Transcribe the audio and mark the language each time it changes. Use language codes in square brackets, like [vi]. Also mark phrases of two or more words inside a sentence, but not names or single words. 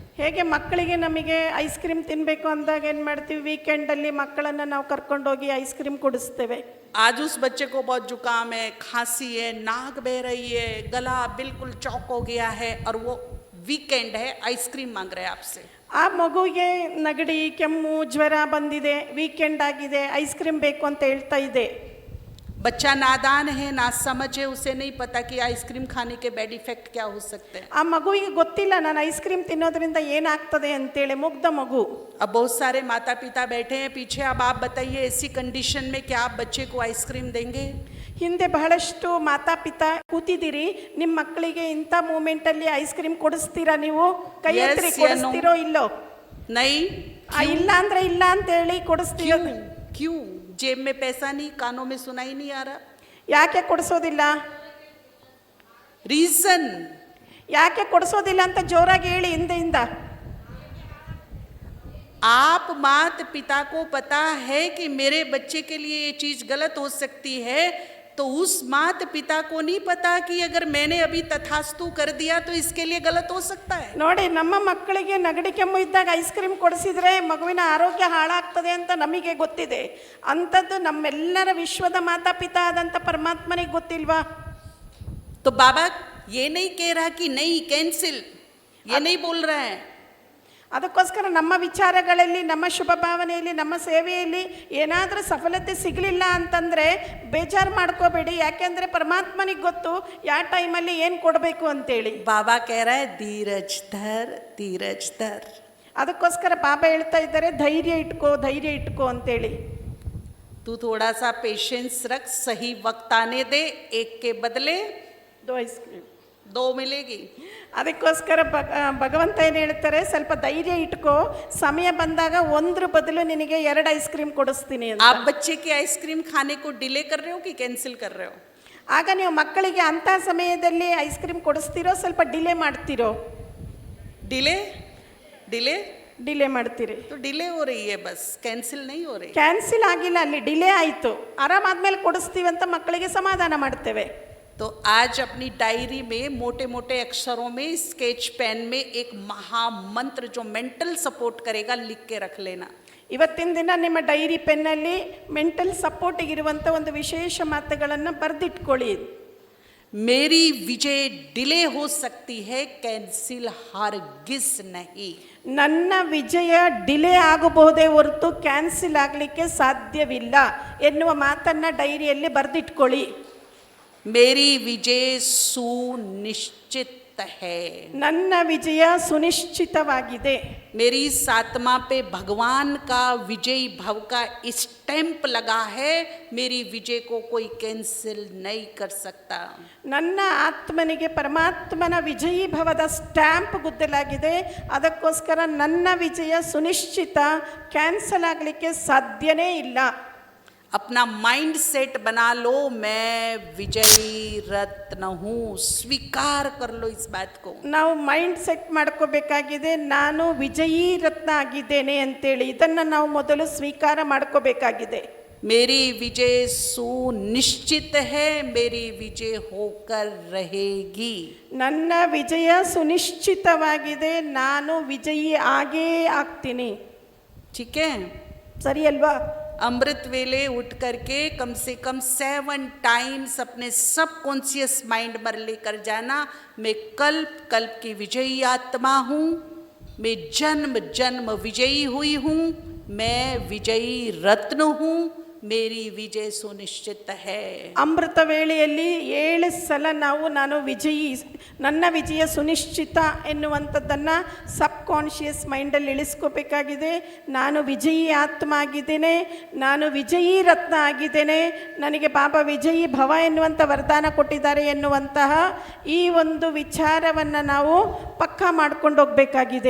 [kn] ಹೇಗೆ ಮಕ್ಕಳಿಗೆ ನಮಗೆ ಐಸ್ ಕ್ರೀಮ್ ತಿನ್ನಬೇಕು ಅಂದಾಗ ಏನು ಮಾಡ್ತೀವಿ, ವೀಕೆಂಡಲ್ಲಿ ಮಕ್ಕಳನ್ನು ನಾವು ಕರ್ಕೊಂಡೋಗಿ ಐಸ್ ಕ್ರೀಮ್ ಕೊಡಿಸ್ತೇವೆ. [hi] आज उस बच्चे को बहुत जुकाम है, खांसी है, नाक बह रही है, गला बिल्कुल चौक हो गया है और वो वीकेंड है, आइसक्रीम मांग रहे हैं आपसे. [kn] ಆ ಮಗುವಿಗೆ ನೆಗಡಿ, ಕೆಮ್ಮು, ಜ್ವರ ಬಂದಿದೆ, ವೀಕೆಂಡ್ ಆಗಿದೆ, ಐಸ್ ಕ್ರೀಮ್ ಬೇಕು ಅಂತ ಹೇಳ್ತಾ ಇದೆ. [hi] बच्चा नादान है, ना समझ है, उसे नहीं पता कि आइसक्रीम खाने के [en] bad effect [hi] क्या हो सकते हैं. [kn] ಆ ಮಗುವಿಗೆ ಗೊತ್ತಿಲ್ಲ ನಾನು ಐಸ್ ಕ್ರೀಮ್ ತಿನ್ನೋದ್ರಿಂದ ಏನಾಗ್ತದೆ ಅಂತೇಳಿ, ಮುಗ್ಧ ಮಗು. [hi] अब बहुत सारे माता पिता बैठे हैं पीछे, अब आप बताइए ऐसी कंडीशन में क्या आप बच्चे को आइसक्रीम देंगे? [kn] ಹಿಂದೆ ಬಹಳಷ್ಟು ಮಾತಾಪಿತಾ ಕೂತಿದ್ದೀರಿ, ನಿಮ್ಮ ಮಕ್ಕಳಿಗೆ ಇಂಥ ಮೂಮೆಂಟಲ್ಲಿ ಐಸ್ ಕ್ರೀಮ್ ಕೊಡಿಸ್ತೀರಾ ನೀವು? ಕೈ ಎತ್ತಿ ಕೊಡಿಸ್ತೀರೋ ಇಲ್ಲೋ? [hi] नहीं. [kn] ಇಲ್ಲ ಅಂದ್ರೆ ಇಲ್ಲ ಅಂತೇಳಿ ಕೊಡಿಸ್ತೀರೋ? [hi] क्यों? जेब में पैसा नहीं, कानों में सुनाई नहीं आ रहा. [kn] ಯಾಕೆ ಕೊಡಿಸೋದಿಲ್ಲ? [hi] रीजन [kn] ಯಾಕೆ ಕೊಡಿಸೋದಿಲ್ಲ ಅಂತ ಜೋರಾಗಿ ಹೇಳಿ ಹಿಂದೆಯಿಂದ. [hi] आप माता पिता को पता है कि मेरे बच्चे के लिए ये चीज गलत हो सकती है, तो उस माता पिता को नहीं पता कि अगर मैंने अभी तथास्तु कर दिया तो इसके लिए गलत हो सकता है. [kn] ನೋಡಿ, ನಮ್ಮ ಮಕ್ಕಳಿಗೆ ನೆಗಡಿ ಕೆಮ್ಮು ಇದ್ದಾಗ ಐಸ್ ಕ್ರೀಮ್ ಕೊಡಿಸಿದ್ರೆ ಮಗುವಿನ ಆರೋಗ್ಯ ಹಾಳಾಗ್ತದೆ ಅಂತ ನಮಗೆ ಗೊತ್ತಿದೆ. ಅಂಥದ್ದು ನಮ್ಮೆಲ್ಲರ ವಿಶ್ವದ ಮಾತಾಪಿತಾ ಆದಂಥ ಪರಮಾತ್ಮನಿಗೆ ಗೊತ್ತಿಲ್ವಾ? [hi] तो बाबा ये नहीं कह रहा कि नहीं कैंसिल, ये नहीं बोल रहा है. [kn] ಅದಕ್ಕೋಸ್ಕರ ನಮ್ಮ ವಿಚಾರಗಳಲ್ಲಿ, ನಮ್ಮ ಶುಭ ಭಾವನೆಯಲ್ಲಿ, ನಮ್ಮ ಸೇವೆಯಲ್ಲಿ ಏನಾದರೂ ಸಫಲತೆ ಸಿಗಲಿಲ್ಲ ಅಂತಂದರೆ ಬೇಜಾರು ಮಾಡ್ಕೋಬೇಡಿ. ಯಾಕೆಂದರೆ ಪರಮಾತ್ಮನಿಗೆ ಗೊತ್ತು ಯಾವ ಟೈಮಲ್ಲಿ ಏನು ಕೊಡಬೇಕು ಅಂತೇಳಿ. [hi] बाबा कह रहा है धीरज धर, धीरज धर. [kn] ಅದಕ್ಕೋಸ್ಕರ ಬಾಬಾ ಹೇಳ್ತಾ ಇದ್ದಾರೆ, ಧೈರ್ಯ ಇಟ್ಕೋ, ಧೈರ್ಯ ಇಟ್ಕೋ ಅಂತೇಳಿ. [hi] तू थोड़ा सा पेशेंस रख, सही वक्त आने दे, एक के बदले ಐಸ್ ಕ್ರೀಮ್ 2 मिलेगी. [kn] ಅದಕ್ಕೋಸ್ಕರ ಭಗವಂತ ಏನು ಹೇಳ್ತಾರೆ, ಸ್ವಲ್ಪ ಧೈರ್ಯ ಇಟ್ಕೋ, ಸಮಯ ಬಂದಾಗ ಒಂದ್ರ ಬದಲು ನಿನಗೆ 2 ಐಸ್ ಕ್ರೀಮ್ ಕೊಡಿಸ್ತೀನಿ ಅಂತ. [hi] आप बच्चे के आइसक्रीम खाने को डिले कर रहे हो कि कैंसिल कर रहे हो? [kn] ಆಗ ನೀವು ಮಕ್ಕಳಿಗೆ ಅಂಥ ಸಮಯದಲ್ಲಿ ಐಸ್ ಕ್ರೀಮ್ ಕೊಡಿಸ್ತೀರೋ ಸ್ವಲ್ಪ ಡಿಲೇ ಮಾಡ್ತೀರೋ? [en] delay delay [kn] ಡಿಲೇ ಮಾಡ್ತೀರಿ. [hi] तो डिले हो रही है, बस कैंसिल नहीं हो रही. [kn] ಕ್ಯಾನ್ಸಿಲ್ ಆಗಿಲ್ಲ, ಅಲ್ಲಿ ಡಿಲೇ ಆಯಿತು. ಆರಾಮಾದ್ಮೇಲೆ ಕೊಡಿಸ್ತೀವಿ ಅಂತ ಮಕ್ಕಳಿಗೆ ಸಮಾಧಾನ ಮಾಡ್ತೇವೆ. [hi] तो आज अपनी डायरी में मोटे मोटे अक्षरों में [en] sketch pen [hi] में एक महामंत्र जो [en] mental support [hi] करेगा लिख के रख लेना. [kn] ಇವತ್ತಿನ ದಿನ ನಿಮ್ಮ ಡೈರಿ ಪೆನ್ನಲ್ಲಿ ಮೆಂಟಲ್ ಸಪೋರ್ಟಿಗಿರುವಂಥ ಒಂದು ವಿಶೇಷ ಮಾತುಗಳನ್ನು ಬರೆದಿಟ್ಕೊಳ್ಳಿ. [hi] मेरी विजय डिले हो सकती है, कैंसिल हरगिज नहीं. [kn] ನನ್ನ ವಿಜಯ ಡಿಲೇ ಆಗಬಹುದೇ ಹೊರತು ಕ್ಯಾನ್ಸಿಲ್ ಆಗಲಿಕ್ಕೆ ಸಾಧ್ಯವಿಲ್ಲ ಎನ್ನುವ ಮಾತನ್ನು ಡೈರಿಯಲ್ಲಿ ಬರೆದಿಟ್ಕೊಳ್ಳಿ. [hi] मेरी विजय सुनिश्चित है. [kn] ನನ್ನ ವಿಜಯ ಸುನಿಶ್ಚಿತವಾಗಿದೆ. [hi] मेरी सात्मा पे भगवान का विजयी भव का स्टैंप लगा है. मेरी विजय को कोई कैंसिल नहीं कर सकता. [kn] ನನ್ನ ಆತ್ಮನಿಗೆ ಪರಮಾತ್ಮನ ವಿಜಯೀ ಭವದ ಸ್ಟ್ಯಾಂಪ್ ಗುದ್ದಲಾಗಿದೆ. ಅದಕ್ಕೋಸ್ಕರ ನನ್ನ ವಿಜಯ ಸುನಿಶ್ಚಿತ, ಕ್ಯಾನ್ಸಲ್ ಆಗಲಿಕ್ಕೆ ಸಾಧ್ಯನೇ ಇಲ್ಲ. [hi] अपना [en] mind set [hi] बना लो, मैं विजयी रत्न हूँ. स्वीकार कर लो इस बात को. [kn] ನಾವು [en] mind set [kn] ಮಾಡ್ಕೋಬೇಕಾಗಿದೆ, ನಾನು ವಿಜಯೀ ರತ್ನ ಆಗಿದ್ದೇನೆ ಅಂತೇಳಿ. ಇದನ್ನು ನಾವು ಮೊದಲು ಸ್ವೀಕಾರ ಮಾಡ್ಕೋಬೇಕಾಗಿದೆ. [hi] मेरी विजय सुनिश्चित है, मेरी विजय होकर रहेगी. [kn] ನನ್ನ ವಿಜಯ ಸುನಿಶ್ಚಿತವಾಗಿದೆ, ನಾನು ವಿಜಯೀ ಆಗೇ ಆಗ್ತೀನಿ. [hi] ठीक है, [kn] ಸರಿ ಅಲ್ವಾ? [hi] अमृत वेले उठ करके कम से कम 7 टाइम्स अपने [en] sub conscious mind [hi] पर लेकर जाना, मैं कल्प कल्प की विजयी आत्मा हूँ, मैं जन्म जन्म विजयी हुई हूँ, मैं विजयी रत्न हूँ, मेरी विजय सुनिश्चित है. [kn] ಅಮೃತ ವೇಳೆಯಲ್ಲಿ 7 ಸಲ ನಾವು ನಾನು ವಿಜಯಿ, ನನ್ನ ವಿಜಯ ಸುನಿಶ್ಚಿತ ಎನ್ನುವಂಥದ್ದನ್ನು [en] sub conscious [kn] ಮೈಂಡಲ್ಲಿ ಇಳಿಸ್ಕೋಬೇಕಾಗಿದೆ. ನಾನು ವಿಜಯಿ ಆತ್ಮ ಆಗಿದ್ದೇನೆ, ನಾನು ವಿಜಯಿ ರತ್ನ ಆಗಿದ್ದೇನೆ, ನನಗೆ ಬಾಬಾ ವಿಜಯಿ ಭವ ಎನ್ನುವಂಥ ವರದಾನ ಕೊಟ್ಟಿದ್ದಾರೆ ಎನ್ನುವಂತಹ ಈ ಒಂದು ವಿಚಾರವನ್ನು ನಾವು ಪಕ್ಕಾ ಮಾಡ್ಕೊಂಡು ಹೋಗಬೇಕಾಗಿದೆ.